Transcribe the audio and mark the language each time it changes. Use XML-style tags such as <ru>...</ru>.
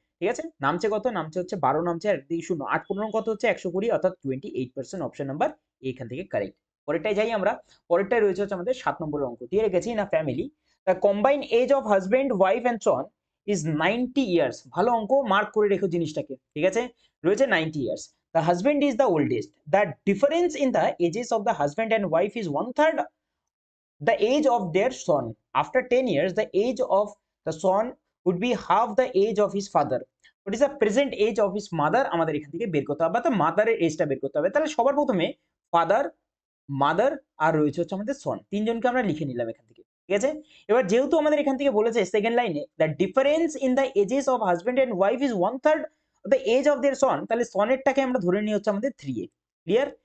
<bn>ঠিক আছে, নামছে কত, নামছে হচ্ছে 12, নামছে আর একদিকে 0, 8 15 কত হচ্ছে 120, অর্থাৎ 28%, অপশন নাম্বার এখান থেকে কারেক্ট। পরেরটাই যাই আমরা। পরেরটাই রয়েছে হচ্ছে আমাদের 7 নম্বরের অঙ্ক।</bn> <en>দিয়ে রেখেছি না family the combined age of husband wife and son is 90 years.</en> <bn>ভালো অঙ্ক, মার্ক করে রেখো জিনিসটাকে। ঠিক আছে, রয়েছে 90 years.</bn> <en>The husband is the oldest. The difference in the ages of the husband and wife is 1/3 the age of their son. After 10 years, the age of the son would be half the age of his father. What is the present age of his mother?</en> <bn>আমাদের এখান থেকে বের করতে হবে, তো মাদারের এজটা বের করতে হবে। তাহলে সবার প্রথমে ফাদার, মাদার আর রয়েছে হচ্ছে আমাদের সন, তিনজনকে আমরা লিখে নিলাম এখান থেকে। ঠিক আছে, এবার যেহেতু আমাদের এখান থেকে বলেছে সেকেন্ড লাইনে</bn> <en>the difference in the ages of husband and wife is 1/3 the age of their son,</en> <bn>তাহলে সনেরটাকে আমরা ধরে নিই হচ্ছে আমাদের 3a। ক্লিয়ার?</bn>